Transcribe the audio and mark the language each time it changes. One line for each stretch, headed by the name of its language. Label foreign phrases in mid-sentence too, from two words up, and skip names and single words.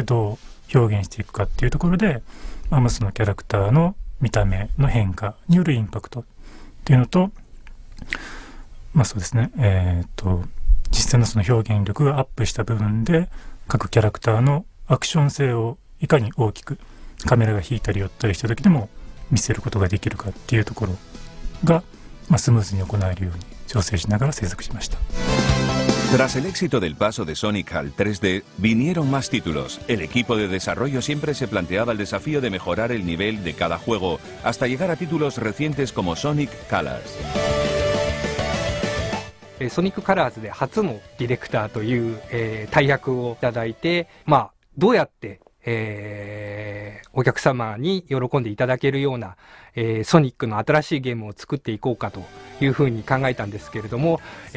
Japanese: どう表現していくかっていうところで、そのキャラクターの見た目の変化によるインパクトっていうのと、そうですね、実際のその表現力がアップした部分で各キャラクターのアクション性をいかに大きくカメラが引いたり寄ったりした時でも見せることができるかっていうところが、スムーズに行えるように調整しながら制作しました。
Spanish: Tras el éxito del paso de Sonic al 3D, vinieron más títulos. El equipo de desarrollo siempre se planteaba el desafío de mejorar el nivel de cada juego, hasta llegar a títulos recientes como Sonic Colors.
Japanese: ソニックカラーズで初のディレクターという、大役をいただいて、どうやって、お客様に喜んでいただけるような、ソニックの新しいゲームを作っていこうかというふうに考えたんですけれども、